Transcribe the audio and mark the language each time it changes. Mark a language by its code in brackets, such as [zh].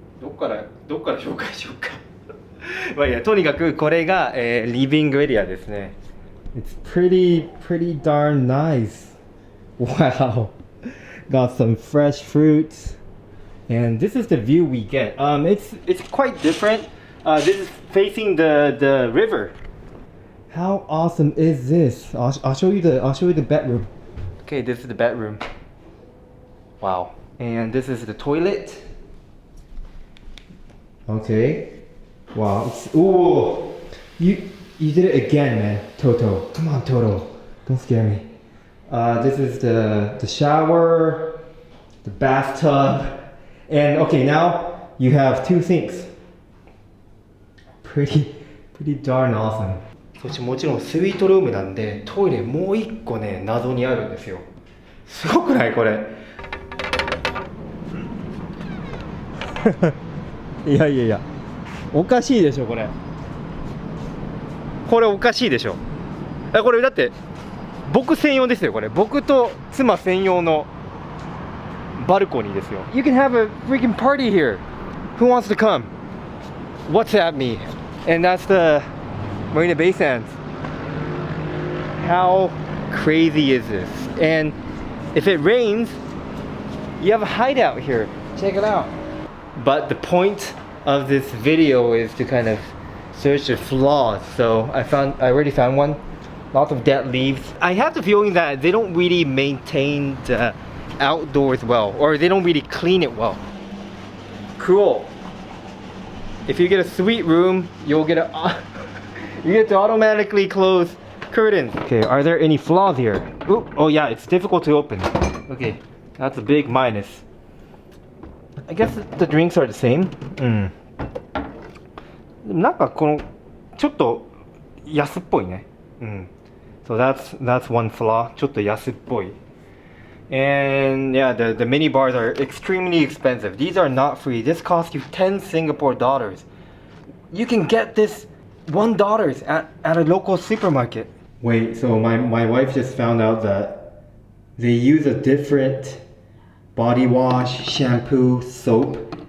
[ja] どっから紹介しようか。まあいいや、とにかくこれが、リビングエリアですね。 [en] It's pretty darn nice. Wow. Got some fresh fruits, and this is the view we get. It's quite different. This is facing the river. How awesome is this? I'll show you the bedroom. Okay, this is the bedroom. Wow. And this is the toilet. Okay. Wow. Ooh. You did it again, man. Toto. Come on, Toto. Don't scare me. This is the shower, the bathtub, and okay, now you have two sinks. pretty darn awesome. [ja] そしてもちろんスイートルームなんでトイレもう一個ね謎にあるんですよ。すごくないこれ？いやいやいや、おかしいでしょこれ。これおかしいでしょ。これだって僕専用ですよこれ。僕と妻専用のバルコニーですよ。 [en] You can have a freaking party here. Who wants to come? WhatsApp me. And that's the Marina Bay Sands. How crazy is this? And if it rains, you have a hideout here. Check it out. But the point of this video is to kind of search the flaws. So I already found one. Lots of dead leaves. I have the feeling that they don't really maintain the outdoors well, or they don't really clean it well. Cool. If you get a suite room, you'll get you get to automatically close curtains. Okay, are there any flaws here? Ooh, oh yeah, it's difficult to open. Okay, that's a big minus. I guess the drinks are the same. [ja] なんかこのちょっと安っぽいね。 [en] So that's one flaw. [ja] ちょっと安っぽい。 [en] And yeah, the mini bars are extremely expensive. These are not free. This costs you 10 Singapore dollars. You can get this $1 at a local supermarket. Wait, so my wife just found out that they use a different body wash, shampoo, soap.